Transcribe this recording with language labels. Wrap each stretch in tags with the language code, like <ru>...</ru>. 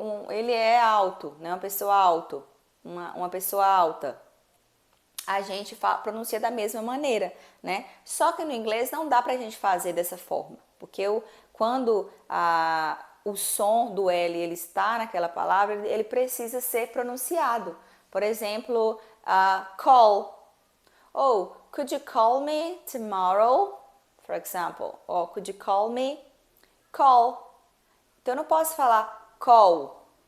<pt>Ele é alto, né? Uma pessoa alto, uma pessoa alta. A gente pronuncia da mesma maneira, né? Só que no inglês não dá pra gente fazer dessa forma, porque quando o som do L ele está naquela palavra, ele precisa ser pronunciado. Por exemplo, call.</pt> <en>Oh, could you call me tomorrow? For example. Or could you call me? Call.</en> <pt>Então eu não posso falar call.</pt>